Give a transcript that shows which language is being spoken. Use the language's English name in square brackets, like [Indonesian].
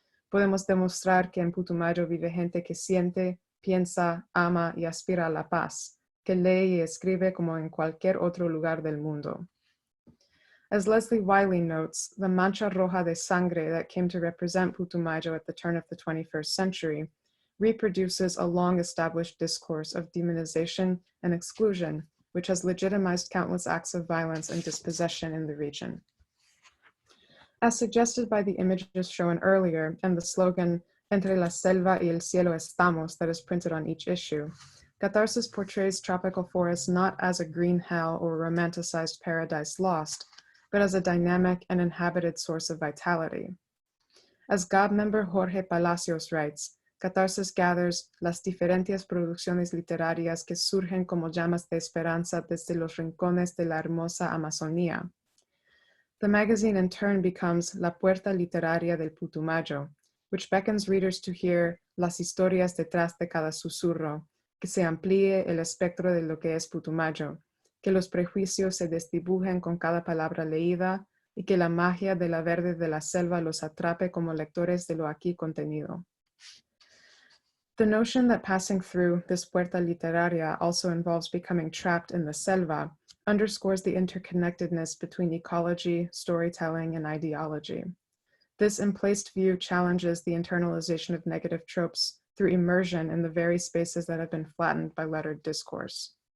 [Spanish] Podemos demostrar que en Putumayo vive gente que siente, piensa, ama y aspira a la paz, que lee y escribe como en cualquier otro lugar del mundo. [English] As Leslie Wiley notes, the mancha roja de sangre that came to represent Putumayo at the turn of the 21st century reproduces a long-established discourse of demonization and exclusion, which has legitimized countless acts of violence and dispossession in the region. As suggested by the images shown earlier and the slogan, Entre la selva y el cielo estamos, that is printed on each issue, Catharsis portrays tropical forests not as a green hell or romanticized paradise lost, but as a dynamic and inhabited source of vitality. [Spanish] As GAB member Jorge Palacios writes, Catharsis gathers las diferentes producciones literarias que surgen como llamas de esperanza desde los rincones de la hermosa Amazonía. The magazine in turn becomes La Puerta Literaria del Putumayo, which beckons readers to hear las historias detrás de cada susurro, que se amplíe el espectro de lo que es Putumayo, que los prejuicios se desdibujen con cada palabra leída y que la magia de la verde de la selva los atrape como lectores de lo aquí contenido. [English] The notion that passing through this puerta literaria also involves becoming trapped in the selva underscores the interconnectedness between ecology, storytelling, and ideology. This emplaced view challenges the internalization of negative tropes through immersion in the very spaces that have been flattened by lettered discourse.